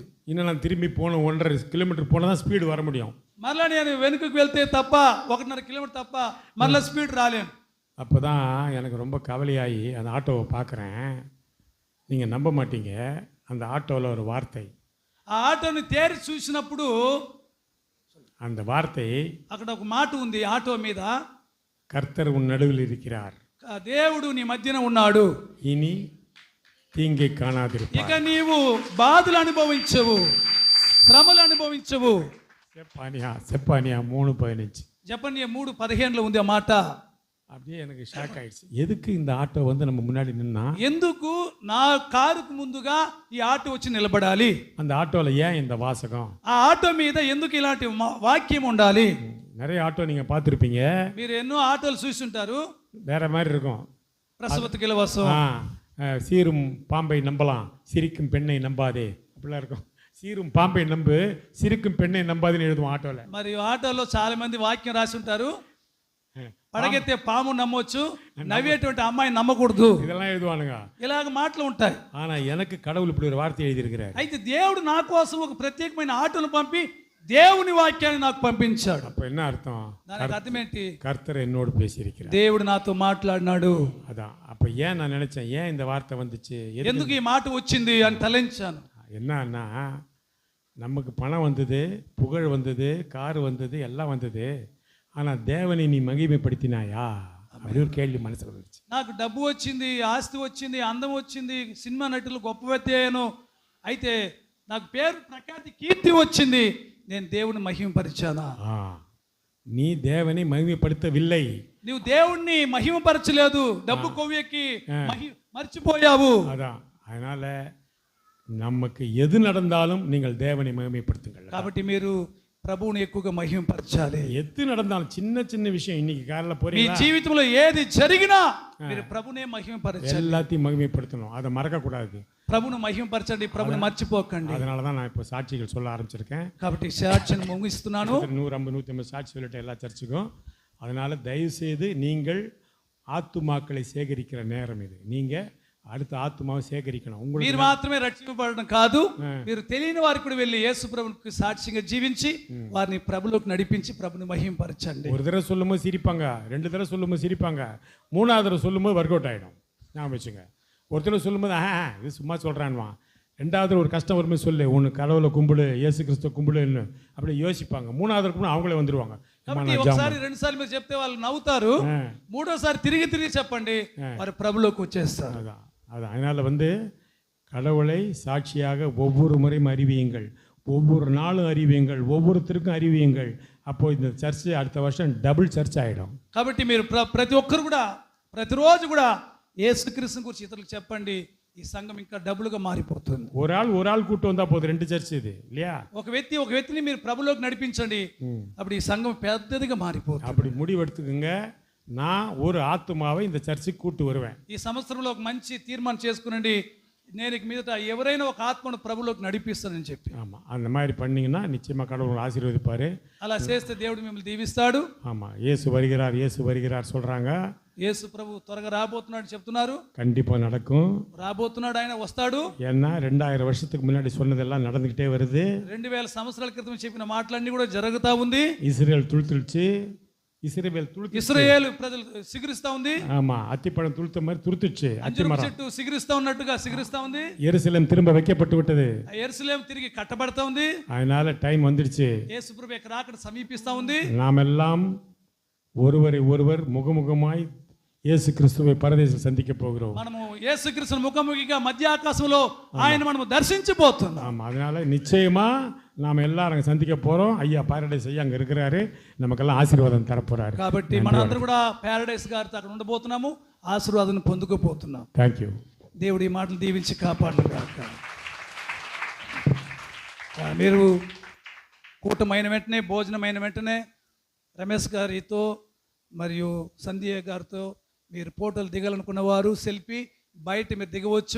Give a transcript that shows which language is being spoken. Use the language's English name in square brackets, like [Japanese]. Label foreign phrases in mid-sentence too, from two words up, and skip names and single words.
[Tamil] இன்னும் நான் திரும்பி போகணும், 1.5 கிலோமீட்டர் போனால் தான் ஸ்பீடு வர முடியும். [Telugu] మరలా నేను వెనుకకు వెళ్తే తప్ప 1.5 కిలోమీటర్ తప్ప మరలా స్పీడ్ రాలేను. [Tamil] அப்போ தான் எனக்கு ரொம்ப கவலையாகி அந்த ஆட்டோவை பார்க்குறேன். நீங்கள் நம்ப மாட்டீங்க, அந்த ஆட்டோவில் ஒரு வார்த்தை, [Telugu] ఆ ఆటోని తేరి చూసినప్పుడు [Tamil] அந்த வார்த்தை, [Telugu] అక్కడ ఒక మాట ఉంది ఆటో మీద, [Tamil] கர்த்தர் உன் நடுவில் இருக்கிறார், [Telugu] దేవుడు నీ మధ్యన ఉన్నాడు, [Tamil] இனி தீங்கை காணாதிருப்பார். [Telugu] ఇక నీవు బాధలు అనుభవించవు, శ్రమలు అనుభవించవు. [Tamil] செப்பானியா 3:15. [Telugu] జపన్య 3:15 ఉంది ఆ మాట. [Tamil] அப்படியே எனக்கு ஷாக் ஆயிடுச்சு. எதுக்கு இந்த ஆட்டோ வந்து நம்ம முன்னாடி நின்னா, [Telugu] ఎందుకు నా కారుకు ముందుగా ఈ ఆటో వచ్చి నిలబడాలి, [Tamil] அந்த ஆட்டோவில் ஏன் இந்த வாசகம், [Telugu] ఆ ఆటో మీద ఎందుకు ఇలాంటి వాక్యం ఉండాలి. [Tamil] நிறைய ஆட்டோ நீங்கள் பார்த்துருப்பீங்க, [Telugu] మీరు ఎన్నో ఆటోలు చూసి ఉంటారు, [Tamil] வேற மாதிரி இருக்கும். ప్రసవతికి ఇలవసం, சீரும் பாம்பை நம்பலாம், சிரிக்கும் பெண்ணை நம்பாதே, அப்படிலாம் இருக்கும். சீரும் பாம்பை நம்பு, சிரிக்கும் பெண்ணை நம்பாதுன்னு எழுதுவோம் ஆட்டோவில். [Telugu] మరి ఆటోలో చాలా మంది వాక్యం రాసి ఉంటారు, పడగెత్తే పాము నమ్మొచ్చు, నవ్వేటువంటి అమ్మాయి నమ్మకూడదు, [Tamil] இதெல்லாம் எழுதுவானுங்க. [Telugu] ఇలాగ మాటలు ఉంటాయి. [Tamil] ஆனா எனக்கு கடவுள் இப்படி ஒரு வார்த்தை எழுதியிருக்கிறார். [Telugu] అయితే దేవుడు నా కోసం ఒక ప్రత్యేకమైన ఆటోను పంపి దేవుని వాక్యాన్ని నాకు పంపించాడు. [Tamil] அப்ப என்ன அர்த்தம், [Telugu] దానికి అర్థం ఏంటి, [Tamil] கர்த்தர் என்னோடு பேசியிருக்கிறார், [Telugu] దేవుడు నాతో మాట్లాడినాడు. [Tamil] அதான். அப்ப ஏன் நான் நினைச்சேன், ஏன் இந்த வார்த்தை வந்துச்சு, [Telugu] ఎందుకు ఈ మాట వచ్చింది అని తలంచాను. [Tamil] என்னன்னா, நமக்கு பணம் வந்தது, புகழ் வந்தது, கார் வந்தது, எல்லாம் வந்தது, ஆனால் தேவனை நீ மகிமைப்படுத்தினாயா அப்படி ஒரு கேள்வி மனசில் வந்துச்சு. [Telugu] నాకు డబ్బు వచ్చింది, ఆస్తి వచ్చింది, అందం వచ్చింది, సినిమా నటులు గొప్ప వ్యక్తి అయ్యాను, అయితే నాకు పేరు ప్రఖ్యాతి కీర్తి వచ్చింది, నేను దేవుని మహిమపరిచానా. [Tamil] நீ தேவனை மகிமைப்படுத்தவில்லை, [Telugu] నువ్వు దేవుణ్ణి మహిమపరచలేదు, డబ్బు కొవ్వెక్కి మర్చిపోయావు. [Tamil] அதான். அதனால நமக்கு எது நடந்தாலும் நீங்கள் தேவனை மகிமைப்படுத்துங்கள். [Telugu] కాబట్టి మీరు ప్రభువుని ఎక్కువగా మహిమపరచాలి. [Tamil] எது நடந்தாலும் சின்ன சின்ன விஷயம், இன்னைக்கு காலைல [Telugu] మీ [Tamil] போறீங்க, [Telugu] జీవితంలో ఏది జరిగినా మీరు ప్రభునే మహిమపరచాలి, [Tamil] எல்லாத்தையும் மகிமைப்படுத்தணும், அதை மறக்க கூடாது. [Telugu] ప్రభును మహిమపరచండి, ప్రభుని మర్చిపోకండి. [Tamil] அதனால தான் நான் இப்போ சாட்சிகள் சொல்ல ஆரம்பிச்சிருக்கேன். [Telugu] కాబట్టి సాక్ష్యం ముగిస్తున్నాను. [Tamil] 150-150 சாட்சி சொல்லிட்டு எல்லா சர்ச்சுக்கும். அதனால தயவு செய்து நீங்கள் ஆத்துமாக்களை சேகரிக்கிற நேரம் இது. நீங்க அடுத்த [Telugu] ఆత్మను సేకరించడం. మీరు మాత్రమే రక్షింపబడడం కాదు, మీరు తెలియని వారికి కూడా వెళ్ళి యేసు ప్రభువుకి సాక్షిగా జీవించి వారిని ప్రభులోకి నడిపించి ప్రభుని మహిమపరచండి. [Tamil] ஒரு தடவை சொல்லும்போது சிரிப்பாங்க, 2 தடவை சொல்லும்போது சிரிப்பாங்க, 3ஆவது தடவை சொல்லும்போது [English] work out [Tamil] ஆகிடும். ஞாபகம் வச்சுங்க. ஒரு தடவை சொல்லும்போது இது சும்மா சொல்கிறான்வான், 2வது ஒரு கஷ்டம் வரும்போது சொல்லு, உனக்கு கடவுளை கும்பிடு, இயேசு கிறிஸ்துவ கும்பிடுன்னு அப்படி யோசிப்பாங்க. 3ஆவது கூட அவங்களே வந்துடுவாங்க. [Telugu] ఒకసారి 2 సార్లు మీరు చెప్తే వాళ్ళు నవ్వుతారు, 3వసారి తిరిగి చెప్పండి, వారు ప్రభులోకి వచ్చేస్తారు. [Tamil] அதான். அதனால் வந்து கடவுளை சாட்சியாக ஒவ்வொரு முறையும் அறிவியுங்கள், ஒவ்வொரு நாளும் அறிவியுங்கள், ஒவ்வொருத்தருக்கும் அறிவியுங்கள். அப்போ இந்த சர்ச்சு அடுத்த வருஷம் [English] double church [Tamil] ஆகிடும். [Telugu] కాబట్టి మీరు ప్రతి ఒక్కరు కూడా ప్రతిరోజు కూడా యేసుక్రీస్తుని గురించి ఇతరులకు చెప్పండి, ఈ సంఘం ఇంకా డబుల్గా మారిపోతుంది. [Tamil] ஒரு ஆள் கூட்டு வந்தா போதும், 2 சர்ச் இது இல்லையா? [Telugu] ఒక వ్యక్తిని మీరు ప్రభులోకి నడిపించండి, అప్పుడు ఈ సంఘం పెద్దదిగా మారిపోతుంది. [Tamil] அப்படி முடிவெடுத்துக்குங்க. நான் ஒரு ஆத்துமாவை இந்த சர்ச்சுக்கு கூட்டு வருவேன். [Telugu] ఈ సంవత్సరంలో ఒక మంచి తీర్మానం చేసుకునండి, నేను ఇక మీదట ఎవరైనా ఒక ఆత్మను ప్రభులోకి నడిపిస్తానని చెప్పి. [Tamil] ஆமாம், அந்த மாதிரி பண்ணீங்கன்னா நிச்சயமாக கடவுள் ஆசீர்வதிப்பார். [Telugu] అలా చేస్తే దేవుడు మిమ్మల్ని దీవిస్తాడు. [Tamil] ஆமாம், இயேசு வருகிறார், இயேசு வருகிறார் சொல்கிறாங்க. [Telugu] యేసు ప్రభు త్వరగా రాబోతున్నాడు చెప్తున్నారు. [Tamil] கண்டிப்பாக நடக்கும். [Telugu] రాబోతున్నాడు, ఆయన వస్తాడు. [Tamil] ஏன்னா 2000 வருஷத்துக்கு முன்னாடி சொன்னதெல்லாம் நடந்துக்கிட்டே வருது. [Telugu] 2000 సంవత్సరాల క్రితం చెప్పిన మాటలన్నీ కూడా జరుగుతా ఉంది. [Tamil] இஸ்ரேல் துளுத்துச்சு. [Telugu] ఇశ్రాయేల్ ప్రజలు సిగురిస్తా ఉంది. [Tamil] ஆமா, அத்திப்பழம் துளுத்த மாதிரி துளுத்துச்சு. [Telugu] అంజూరపు చెట్టు సిగురిస్తా ఉన్నట్టుగా సిగురిస్తా ఉంది. [Tamil] எருசலேம் திரும்ப வைக்கப்பட்டு விட்டது. [Telugu] యెరూషలేము తిరిగి కట్టబడతా ఉంది. [Tamil] அதனால டைம் வந்துடுச்சு. [Telugu] యేసు ప్రభు యొక్క రాకడ సమీపిస్తా ఉంది. [Tamil] நாமெல்லாம் ஒருவரை ஒருவர் முகமுகமாய் இயேசு கிறிஸ்துவை பரதேசில் சந்திக்க போகிறோம். [Telugu] మనము యేసుక్రీస్తును ముఖాముఖిగా మధ్య ఆకాశంలో ఆయన మనము దర్శించబోతున్నాం. [Tamil] ஆமா, அதனால நிச்சயமா நாம எல்லாரும் சந்திக்க போறோம். ஐயா பாரடைஸ் ஐயா அங்க இருக்கிறாரு, நமக்கெல்லாம் ஆசீர்வாதம் தரப்போறாரு. [Telugu] కాబట్టి మనందరం కూడా పారడైస్ గారితో అక్కడ ఉండబోతున్నాము, ఆశీర్వాదాన్ని పొందుకోబోతున్నాం. థాంక్యూ. దేవుడి ఈ మాటలు దీవించి కాపాడను గాక. మీరు కూటమైన వెంటనే, భోజనమైన వెంటనే రమేష్ గారితో మరియు సంధ్య గారితో మీరు ఫోటోలు దిగాలనుకున్న వారు సెల్ఫీ బయట మీరు దిగవచ్చు.